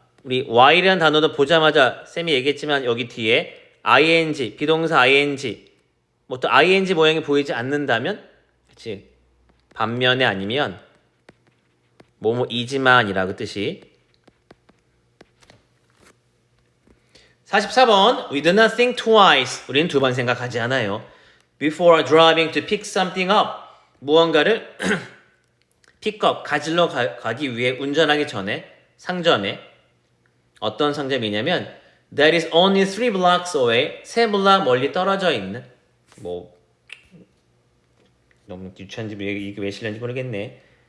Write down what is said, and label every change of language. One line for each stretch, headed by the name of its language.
Korean: 우리 while이라는 단어도 보자마자 쌤이 얘기했지만 여기 뒤에 ing, 비동사 ing, 뭐 또 ing 모양이 보이지 않는다면, 그치? 반면에 아니면 뭐뭐이지만이라고 뜻이. 44번
English: We do not think twice.
Korean: 우리는 두 번 생각하지 않아요.
English: Before driving to pick something up.
Korean: 무언가를 픽업, 가지러 가기 위해 운전하기 전에 상점에, 어떤 상점이냐면
English: That is only 3 blocks away.
Korean: 3블락 멀리 떨어져 있는, 뭐 너무 유치한지 이게 왜 실렸는지 모르겠네.